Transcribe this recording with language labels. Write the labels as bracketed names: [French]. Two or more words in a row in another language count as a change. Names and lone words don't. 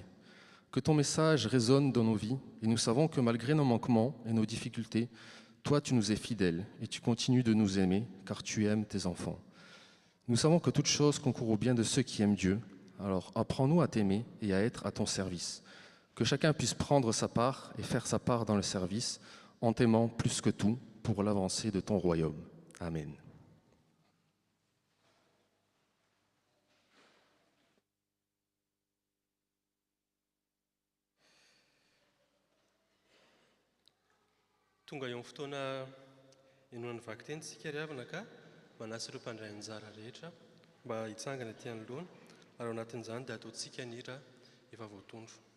[French] Que ton message résonne dans nos vies et nous savons que malgré nos manquements et nos difficultés, toi tu nous es fidèle et tu continues de nous aimer car tu aimes tes enfants. Nous savons que toute chose concourt au bien de ceux qui aiment Dieu. Alors apprends-nous à t'aimer et à être à ton service. Que chacun puisse prendre sa part et faire sa part dans le service en t'aimant plus que tout pour l'avancée de ton royaume. Amen. [Malagasy] Tonga eo amin'ny fotoana inoan'ny vaky teny tsika ry havana ka manasa ireo mpandray anjara rehetra mba hitsangana ety anoloana ary ao anatin'izany dia ataontsika ny hira efa voatondro.